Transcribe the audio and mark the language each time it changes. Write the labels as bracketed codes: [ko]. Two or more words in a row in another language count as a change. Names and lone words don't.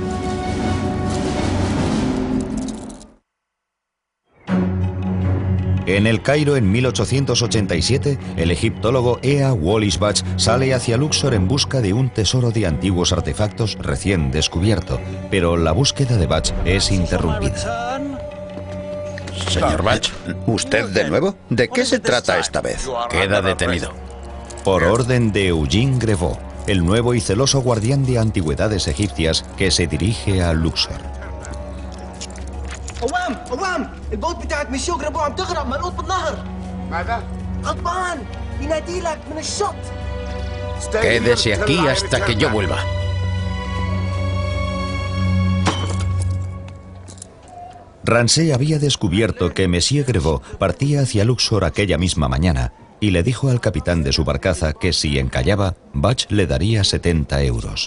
[es] En el Cairo, en 1887, el egiptólogo Ea Wallis Budge sale hacia Luxor en busca de un tesoro de antiguos artefactos recién descubierto, pero la búsqueda de Budge es interrumpida. Señor Budge. ¿Usted de nuevo? ¿De qué se trata esta vez? Queda detenido. Por orden de Eugene Grevaux, el nuevo y celoso guardián de antigüedades egipcias que se dirige a Luxor. [ar] قوام البوت بتاعت مسيو جريفو عم تغرق ملقوط بالنهر. ماذا؟ غضبان ينادي لك من الشط. [es] Quédese aquí hasta que yo vuelva. Ramsay había descubierto que Monsieur Grevaux partía hacia Luxor aquella misma mañana y le dijo al capitán de su barcaza que si encallaba, Budge le daría 70 euros.